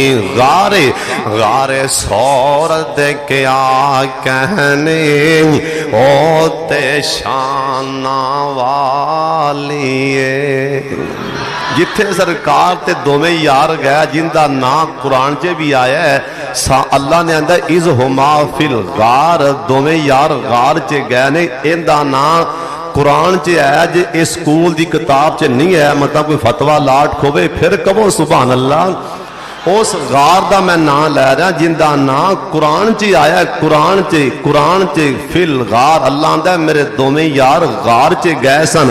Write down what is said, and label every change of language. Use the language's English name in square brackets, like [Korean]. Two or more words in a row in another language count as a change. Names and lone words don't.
[Punjabi] غارے غارے ثور دے کیا کہنے، او تے شاناں والیے. جتھے سرکار تے دوویں یار گئے، جن کا نام قرآن چ بھی آیا ہے، اللہ نے آندا [Arabic] إذ هما في الغار, [Punjabi] دوویں یار غار چ گئے نے. ان کا نام قرآن چ ہے، جے اس سکول کی کتاب چ نہیں ہے، مطلب کوئی فتوی لاٹ کھووے پھر کہو [Arabic] سبحان الله. [Punjabi] اس غار کا میں نام لے رہا جندا نام قرآن چ آیا. قرآن چ [Arabic] في الغار [Punjabi] اللہ آندا میرے دوویں یار غار چ گئے سن.